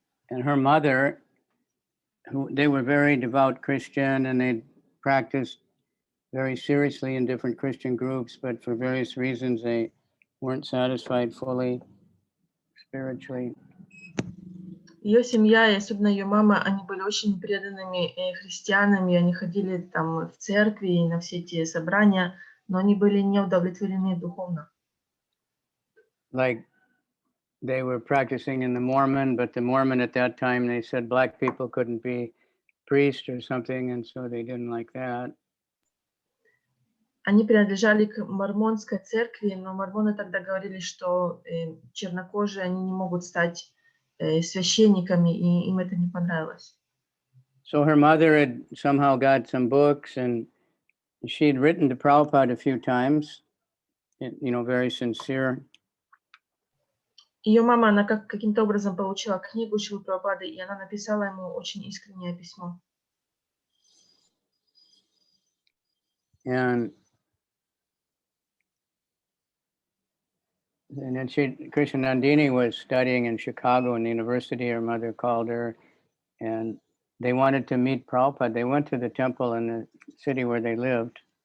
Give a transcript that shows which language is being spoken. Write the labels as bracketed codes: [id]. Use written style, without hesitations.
[en] And her mother, they were very devout Christian and they practiced very seriously in different Christian groups, but for various reasons they weren't satisfied fully spiritually. [ru] Ее семья, и особенно ее мама, они были очень преданными христианами, они ходили там в церкви и на все эти собрания, но они были не удовлетворены духовно. [en] Like they were practicing in the Mormon, but the Mormon at that time, they said black people couldn't be priests or something, and so they didn't like that. [ru] Они принадлежали к мормонской церкви, но мормоны тогда говорили, что чернокожие, они не могут стать священниками, и им это не понравилось. [en] So her mother had somehow got some books, and she'd written to Prabhupada a few times, very sincere. [ru] Ее мама, она каким-то образом получила книгу Шрилы Прабхупады, и она написала ему очень искреннее письмо. [en] And then Krishnanandini was studying in Chicago in the university. Her mother called her, and they wanted to meet Prabhupada. They went to the temple in the city where they lived.